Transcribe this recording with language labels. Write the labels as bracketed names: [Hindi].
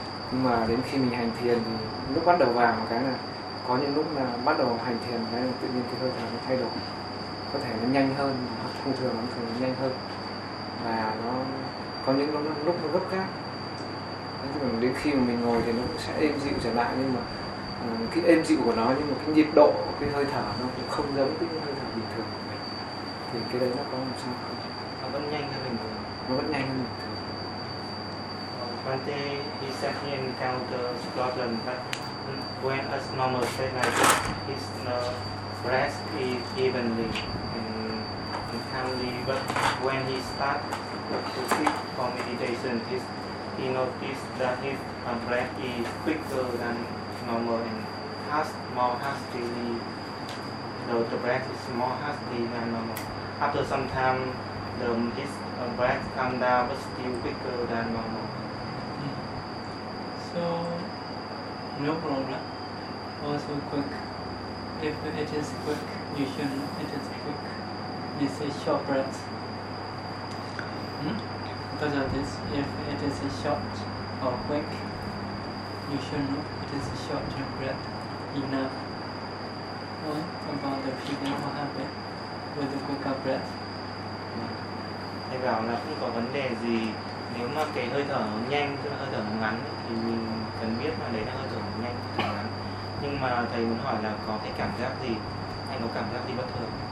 [Vietnamese] Nhưng mà đến khi mình hành thiền thì lúc bắt đầu vào một cái là có những lúc là bắt đầu hành thiền cái là tự nhiên cái hơi thở nó thay đổi, có thể nó nhanh hơn, thông thường nó thường nhanh hơn, và nó có những lúc nó gấp gáp. Đến khi mà mình ngồi thì nó cũng sẽ êm dịu trở lại, nhưng mà cái êm dịu của nó, nhưng mà cái nhịp độ cái hơi thở nó cũng không giống cái hơi thở bình thường của mình. Thì cái đấy nó có làm sao không? Nó vẫn nhanh hơn bình thường. Nó vẫn nhanh hơn bình thường. [English] One day he said he encountered Scotland, but when as normal say like his breath is evenly and calmly, but when he start to sit for meditation, he noticed that his breath is quicker than normal and more hastily. The breath is more hasty than normal. After some time, his breath calm down, but still quicker than normal. So no problem. Also quick. If it is quick, you shouldn't. It is quick. It's a short breath. Because of this, if it is a short or quick, you shouldn't. It is a short breath. Enough. What about the feeling? What happened with the quicker breath? [Vietnamese] Thầy bảo là không có vấn đề gì. Nếu mà cái hơi thở nhanh, cái hơi thở ngắn thì mình cần biết là đấy là hơi thở nhanh, hơi thở ngắn. Nhưng mà thầy muốn hỏi là có cái cảm giác gì, anh có cảm giác gì bất thường?